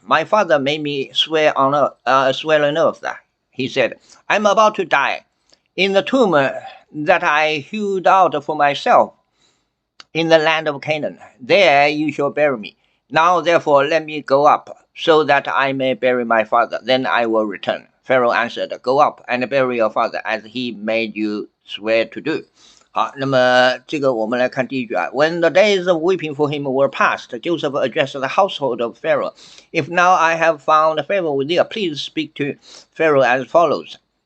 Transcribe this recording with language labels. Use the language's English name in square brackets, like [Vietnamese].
[English] My father made me swear on an oath. He said, I'm about to die in the tomb that I hewed out for myself in the land of Canaan. There you shall bury me. Now therefore let me go up, so that I may bury my father. Then I will return. Pharaoh answered, Go up and bury your father, as he made you swear to do. [Chinese] 好，那么这个我们来看第一句啊。 [English] When the days of weeping for him were past, Joseph addressed the household of Pharaoh. If now I have found favor with you, please speak to Pharaoh as follows.